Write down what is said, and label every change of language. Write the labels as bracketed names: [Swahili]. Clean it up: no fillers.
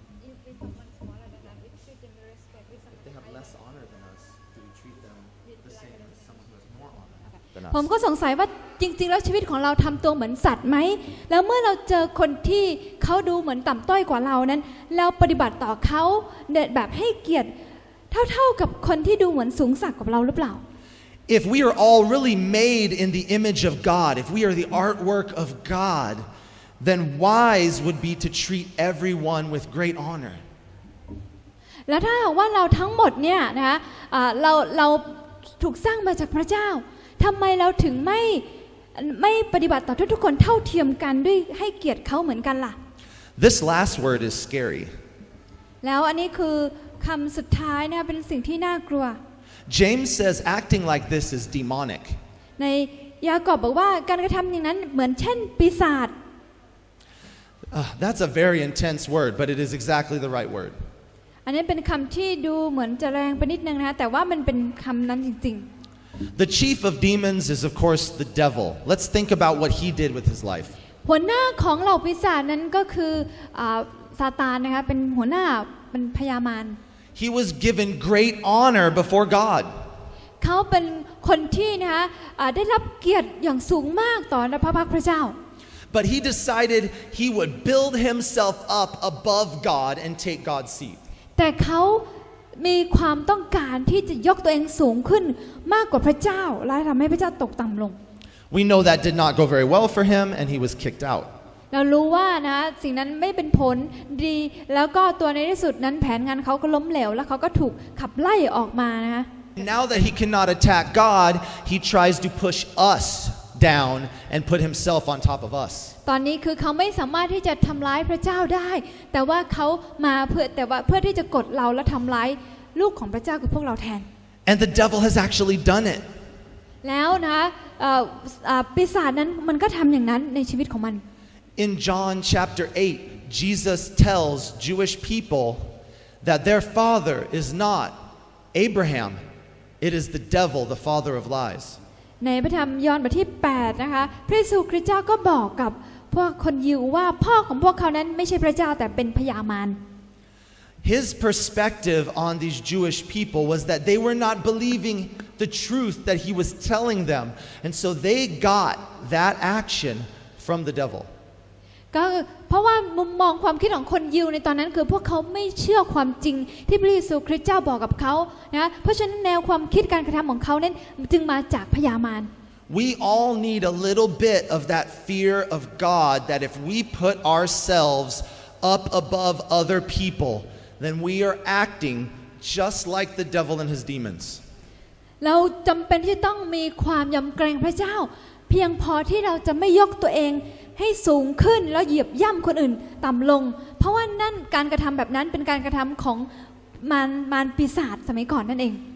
[English] If they have less honor than us, do we treat them the same as someone who has more honor than us? [Thai] ผมก็สงสัยว่าจริงๆแล้วชีวิตของเราทำตัวเหมือนสัตว์ไหมแล้วเมื่อเราเจอคนที่เขาดูเหมือนต่ำต้อยกว่าเรานั้นเราปฏิบัติต่อเขาแบบให้เกียรติเท่ากับคนที่ดูเหมือนสูงสักกว่าเราหรือเปล่า [English] If we are all really made in the image of God, if we are the artwork of God, then wise would be to treat everyone with great honor. [Thai] แล้วถ้าว่าเราทั้งหมดเนี่ยนะคะเราถูกสร้างมาจากพระเจ้าทำไมเราถึงไม่ปฏิบัติต่อทุกคนเท่าเทียมกันด้วยให้เกียรติเขาเหมือนกันล่ะ [English] This last word is scary. [Thai] แล้วอันนี้คือคำสุดท้ายนะเป็นสิ่งที่น่ากลัว [English] James says acting like this is demonic. [Thai] ในยากอบบอกว่าการกระทำอย่างนั้นเหมือนเช่นปีศาจ [English] That's a very intense word, but it is exactly the right word. [Thai] อันนี้เป็นคำที่ดูเหมือนจะแรงไปนิดนึงนะคะแต่ว่ามันเป็นคำนั้นจริงๆ [English] The chief of demons is of course the devil. Let's think about what he did with his life. [Thai] หัวหน้าของเหล่าปีศาจนั้นก็คือซาตานนะคะเป็นหัวหน้าเป็นพญามาร [English] He was given great honor before God. [Thai] เขาเป็นคนที่นะคะได้รับเกียรติอย่างสูงมากต่อพระพักตร์พระเจ้า [English] But he decided he would build himself up above God and take God's seat. [Thai] แต่เขามีความต้องการที่จะยกตัวเองสูงขึ้นมากกว่าพระเจ้าและทำให้พระเจ้าตกต่ำลง [English] We know that did not go very well for him and he was kicked out. [Thai] เรารู้ว่านะสิ่งนั้นไม่เป็นผลดีแล้วก็ตัวในที่สุดนั้นแผนงานเขาก็ล้มเหลวแล้วเขาก็ถูกขับไล่ออกมานะคะ [English] Now that he cannot attack God, he tries to push us down and put himself on top of us. [Thai] ตอนนี้คือเขาไม่สามารถที่จะทำร้ายพระเจ้าได้แต่ว่าเขามาเพื่อที่จะกดเราและทำร้ายลูกของพระเจ้าคือพวกเราแทน [English] And the devil has actually done it. [Thai] แล้วนะปีศาจนั้นมันก็ทำอย่างนั้นในชีวิตของมัน [English] In John chapter 8, Jesus tells Jewish people that their father is not Abraham. It is the devil, the father of lies. [Thai] ในพระธรรมยอห์นบทที่8นะคะพระเยซูคริสต์เจ้าก็บอกกับพวกคนยิวว่าพ่อของพวกเขานั้นไม่ใช่พระเจ้าแต่เป็นพญามาร [English] His perspective on these Jewish people was that they were not believing the truth that he was telling them. And so they got that action from the devil. [Thai] ก็เพราะว่ามุมมองความคิดของคนยิวในตอนนั้นคือพวกเขาไม่เชื่อความจริงที่พระเยซูคริสต์เจ้าบอกกับเขานะเพราะฉะนั้นแนวความคิดการกระทำของเขานั้นจึงมาจากพญามาร [English] We all need a little bit of that fear of God that if we put ourselves up above other people, then we are acting just like the devil and his demons. [Thai] เราจำเป็นที่ต้องมีความยำเกรงพระเจ้าเพียงพอที่เราจะไม่ยกตัวเองให้สูงขึ้นแล้วเหยียบย่ำคนอื่นต่ำลงเพราะว่านั่นการกระทำแบบนั้นเป็นการกระทำของมารปีศาจสมัยก่อนนั่นเอง